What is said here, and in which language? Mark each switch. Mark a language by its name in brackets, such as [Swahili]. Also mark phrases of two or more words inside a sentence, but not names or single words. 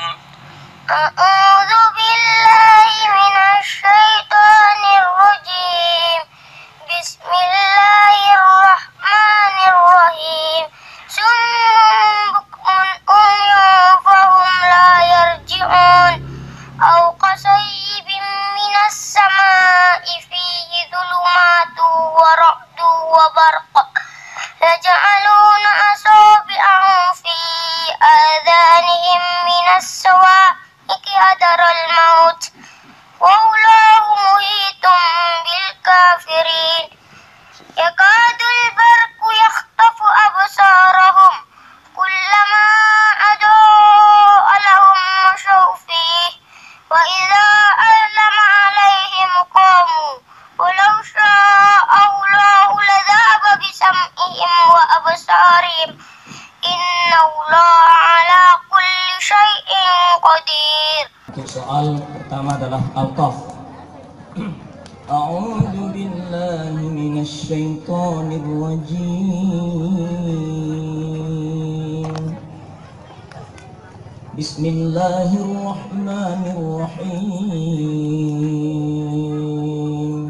[Arabic] أعوذ بالله من الشيطان الرجيم. بسم الله الرحمن الرحيم. صم بكم عمي فهم لا يرجعون. أو كصيب من السماء فيه ظلمات ورعد وبرق. يجعلون أصابعهم في آذانهم من الصواعق حذر الموت. والله محيط بالكافرين. يكاد البرق يخطف أبصارهم كلما أضاء لهم مشوا فيه وإذا أظلم عليهم قاموا ولو شاء الله لذهب بسمعهم وأبصارهم إن الله على كل شيء قدير. [Indonesian] Soal pertama adalah Al-Qaf. [Arabic] أعوذ بالله من الشيطان الرجيم. بسم الله الرحمن الرحيم.